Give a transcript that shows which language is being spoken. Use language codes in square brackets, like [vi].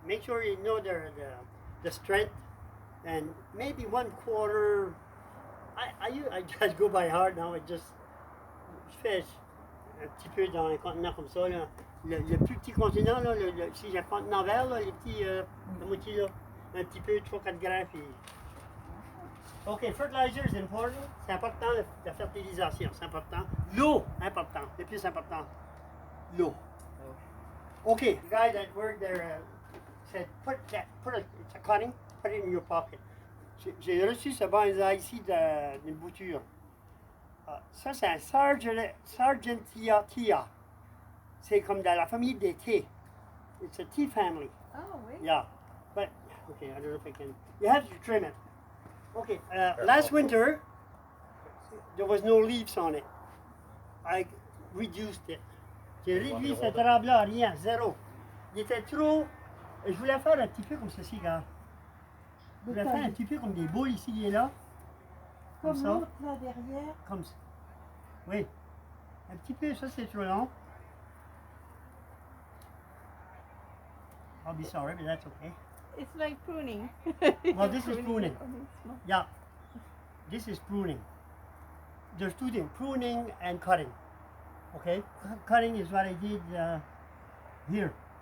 [en] Make sure you know the strength and maybe 1/4. I just go by heart now. [fr] Je fais un petit peu dans un contenant comme ça. Là. Le plus petit contenant, là, si j'ai un contenant vert, là, les petits, la moitié là, un petit peu, 3-4 grammes. Puis... [en] OK, fertilizer is important. [fr] C'est important, la fertilisation, c'est important. L'eau, important, le plus important. L'eau. [en] Okay, the guy that worked there said, it's a cutting, put it in your pocket. [fr] J'ai reçu ce bonsaï ici d'une bouture. Ça, c'est un Sargentia. C'est comme dans la famille des thés. [en] It's a tea family. [fr] Ah oui. [en] Yeah, but, okay, I don't know if I can. You have to trim it. Okay, last winter, there was no leaves on it. I reduced it. [fr] J'ai réduit cet arbre-là à rien, zéro. Il était trop. Je voulais faire un petit peu comme ceci, gars. Je voulais faire un petit peu comme des boules ici et là. Comme Comme ça. l'autre là derrière. Comme ça. Oui. Un petit peu, ça c'est trop long. [en] I'll be sorry, but that's okay. It's like pruning. Well, this is pruning. Oh, it's small. Yeah. This is pruning. There's two things, pruning and cutting. Okay? Cutting is what I did here.